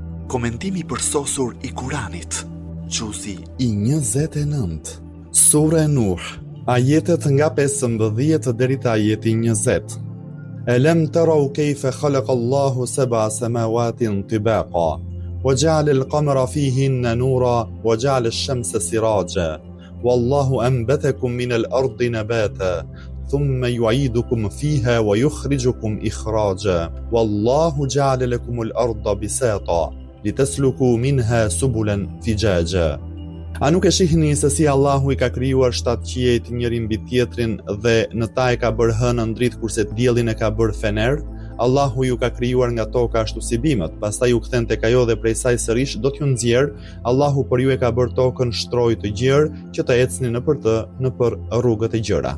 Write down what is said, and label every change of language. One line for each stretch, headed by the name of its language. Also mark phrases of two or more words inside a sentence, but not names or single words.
Albanian: Komentimi përsosur i Kuranit. Gjuzi i 29. Sura Nuh, ajetet nga 15 deri te ajeti 20.
Arabic: ألم تروا كيف خلق الله سبع سماوات طباقا وجعل القمر فيهن نورا وجعل الشمس سراجا والله أنبتكم من الأرض نباتا ثم يعيدكم فيها ويخرجكم إخراجا والله جعل لكم الأرض بساطا لتسلكوا منها سبلا فجاجا.
Albanian: A nuk e shihni se si Allahu I ka krijuar 7 qiejt njëri mbi tjetrin dhe në ta e ka bërë hënën dritë kurse diellin e ka bërë fener? Allahu ju ka krijuar nga toka ashtu si bimët, pastaj ju kthen tek ajo dhe prej saj sërish do t'ju nxjerr. Allahu për ju e ka bërë tokën shtrojë të gjerë që të ecni nëpër rrugët e gjëra.